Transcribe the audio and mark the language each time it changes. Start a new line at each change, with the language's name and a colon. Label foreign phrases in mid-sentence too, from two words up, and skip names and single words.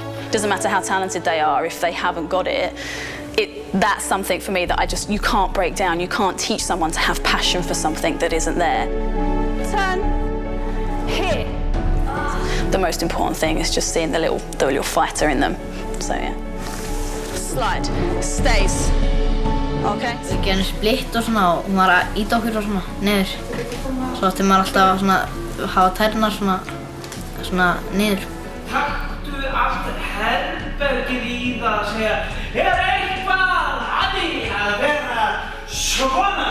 English: Doesn't matter how talented they are, if they haven't got it, that's something for me that you can't break down. You can't teach someone to have passion for something that isn't there. Turn, here. The most important thing is just seeing the little fighter in them. So yeah. Slide, stays. Okay.
Icelandic: Við gerum splitt og svona og hún var að íta okkur og svona niður. Svo átti maður alltaf að hafa tærnar svona niður. Taktu allt herbergið í það að segja eitthvað að vera svona?